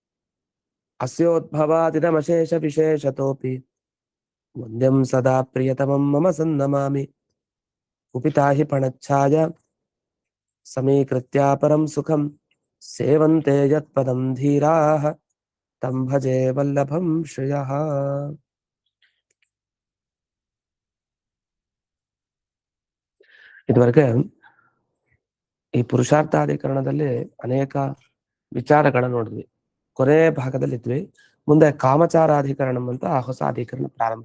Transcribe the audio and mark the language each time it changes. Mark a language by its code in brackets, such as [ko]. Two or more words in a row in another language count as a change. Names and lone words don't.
[sa] अस्योद्भवादिदमशेषविशेषतोऽपि वन्द्यं सदा प्रियतमं मम सन्नमामि कुपिता हि पणच्छाय समीकृत्या परं सुखं सेवन्ते यत्पदं धीराः तं भजे वल्लभं श्रियः [kn] ಇದುವರೆಗೆ ಈ ಪುರುಷಾರ್ಥಾಧಿಕರಣದಲ್ಲಿ ಅನೇಕ ವಿಚಾರಗಳನ್ನು ನೋಡಿದ್ವಿ. ಕೊನೆ ಭಾಗದಲ್ಲಿದ್ವಿ. ಮುಂದೆ ಕಾಮಚಾರಾಧಿಕರಣಂ ಅಂತ ಹೊಸ ಅಧಿಕರಣ ಪ್ರಾರಂಭ.